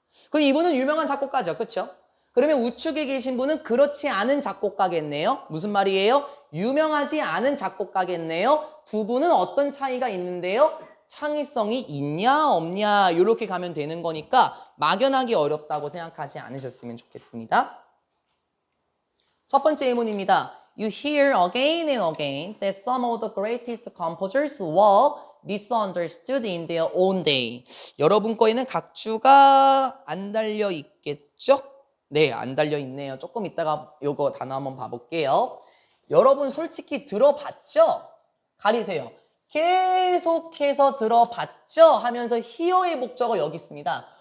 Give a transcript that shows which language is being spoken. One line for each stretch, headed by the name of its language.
Korean: 그럼 이분은 유명한 작곡가죠. 그렇죠? 그러면 우측에 계신 분은 그렇지 않은 작곡가겠네요. 무슨 말이에요? 유명하지 않은 작곡가겠네요. 두 분은 어떤 차이가 있는데요? 창의성이 있냐 없냐 이렇게 가면 되는 거니까 막연하기 어렵다고 생각하지 않으셨으면 좋겠습니다. 첫 번째 예문입니다.
English: You hear again and again that some of the greatest composers were misunderstood in their own day.
Korean: 여러분 거에는 각주가 안 달려 있겠죠? 네, 안 달려 있네요. 조금 이따가 요거 단어 한번 봐볼게요. 여러분 솔직히 들어봤죠? 가리세요. 계속해서 들어봤죠? 하면서 here의 목적어 여기 있습니다.